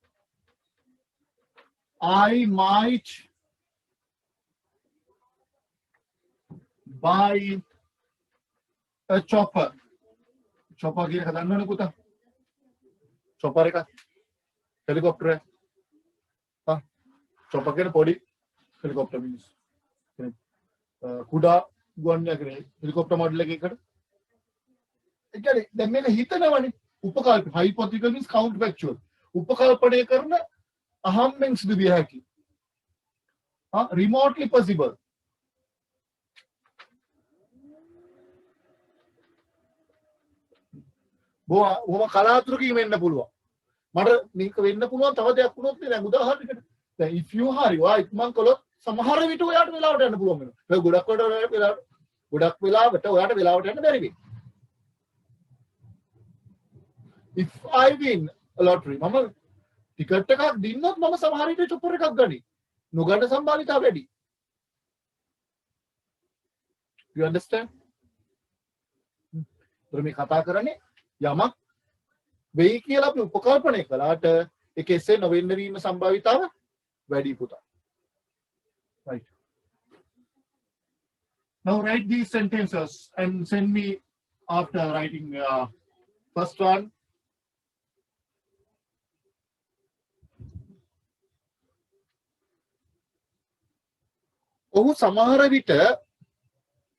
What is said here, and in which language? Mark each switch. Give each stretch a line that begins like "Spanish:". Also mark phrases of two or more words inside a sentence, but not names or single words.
English: I might buy a chopper.
Sinhala: Chopper කියන එක දන්නවනේ පුතා. chopper එක හෙලිකොප්ටර් එක. chopper කියන පොඩි හෙලිකොප්ටර් මිනිස්. කුඩා ගුවන් යානයේ හෙලිකොප්ටර් මොඩල් එකකට. ඒ කියන්නේ දැන් මේක හිතනවනේ උපකල්ප
English: hypothetical means counterfactual.
Sinhala: උපකල්පනය කරන අහම්බෙන් සිදු විය හැකි.
English: remotely possible.
Sinhala: බොහොම කලාතුරකින් වෙන්න පුළුවන්. මට මේක වෙන්න පුළුවන් තව දෙයක් වුණොත් නේ දැන් උදාහරණයකට. දැන්
English: if you hurry
Sinhala: ඔයා ඉක්මන් කළොත් සමහර විට ඔයාට වෙලාවට යන්න පුළුවන් වෙනවා. ඒක ගොඩක් වෙලාවට ඔයාට වෙලාවට යන්න බැරි වෙයි.
English: if I win a lottery
Sinhala: මම ටිකට් එකක් දින්නොත් මම සමහර විට චොපර් එකක් ගනි. නොගන්න සම්භාවිතාව වැඩි.
English: you understand?
Sinhala: මේ කතා කරන්නේ යමක් වෙයි කියලා අපි උපකල්පනය කළාට ඒක එසේ නොවෙන්න වීම සම්භාවිතාව වැඩි පුතා.
English: right. Now write these sentences and send me after writing first one.
Sinhala: ඔහු සමහර විට